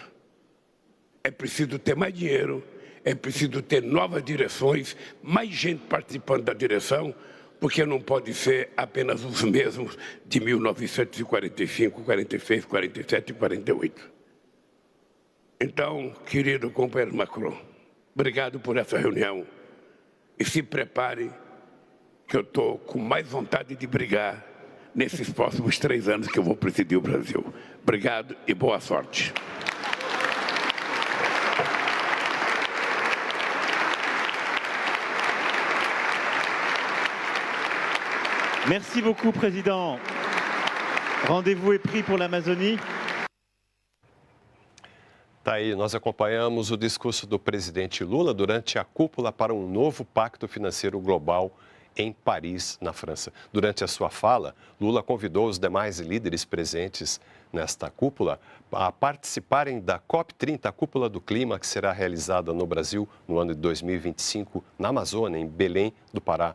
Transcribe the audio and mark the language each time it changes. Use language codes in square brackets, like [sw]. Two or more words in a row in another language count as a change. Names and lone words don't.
[pt] É preciso ter mais dinheiro, é preciso ter novas direções, mais gente participando da direção, porque não pode ser apenas os mesmos de 1945, 46, 47 e 48. Então, querido companheiro Macron, obrigado por essa reunião. E se prepare, que eu estou com mais vontade de brigar nesses próximos 3 anos que eu vou presidir o Brasil. Obrigado e boa sorte. [fr] Merci beaucoup, Président. Rendez-vous est pris pour l'Amazonie. [pt] Tá aí, nós acompanhamos o discurso do presidente Lula durante a cúpula para um novo pacto financeiro global em Paris, na França. Durante a sua fala, Lula convidou os demais líderes presentes nesta cúpula a participarem da COP30, a Cúpula do Clima, que será realizada no Brasil no ano de 2025, na Amazônia, em Belém do Pará.